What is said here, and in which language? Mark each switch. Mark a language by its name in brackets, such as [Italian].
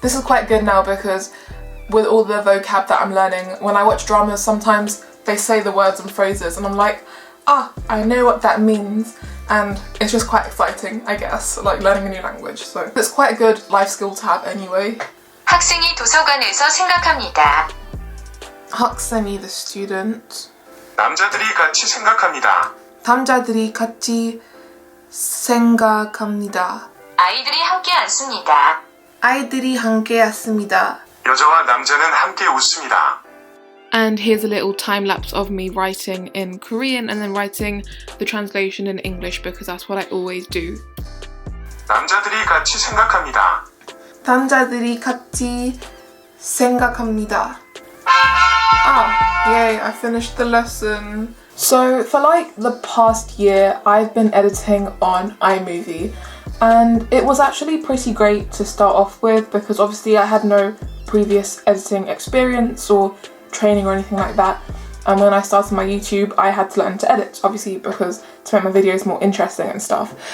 [English] This is quite good now because with all the vocab that I'm learning, when I watch dramas sometimes they say the words and phrases and I'm like, ah, I know what that means, and it's just quite exciting, I guess, like learning a new language. So it's quite a good life skill to have anyway. [Korean] 학생이 도서관에서 생각합니다. 학생이 [English] the student. [Korean] 남자들이 같이 생각합니다. 남자들이 같이 생각합니다. 아이들이 함께 앉습니다. 아이들이 함께 앉습니다. 여자와 남자는 함께 웃습니다. [English] And here's a little time lapse of me writing in Korean and then writing the translation in English because that's what I always do. [Korean] 남자들이 같이 생각합니다. 남자들이 같이 생각합니다. [English] Ah, yay, I finished the lesson. So for like the past year, I've been editing on iMovie, and it was actually pretty great to start off with because obviously I had no previous editing experience or training or anything like that, and when I started my YouTube I had to learn to edit, obviously, because to make my videos more interesting and stuff.